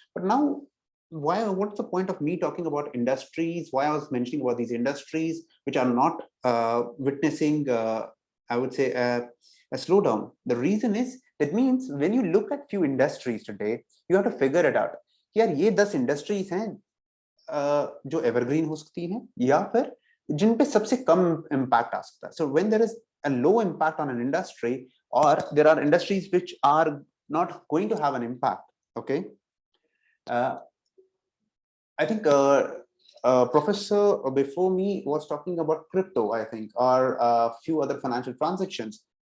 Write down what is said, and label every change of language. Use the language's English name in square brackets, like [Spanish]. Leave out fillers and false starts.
[English] But now, what's the point of me talking about industries? Why I was mentioning about these industries which are not witnessing, I would say, a slowdown? The reason is that means when you look at few industries today, you have to figure it out. [Hindi] यार ये 10 industries हैं जो evergreen हो सकती हैं या फिर जिन पे सबसे कम इम्पैक्ट आ सकता है. [English] So when there is a low impact on an industry, or there are industries which are not going to have an impact, okay, I think professor before me was talking about crypto, I think, or a few other financial transactions.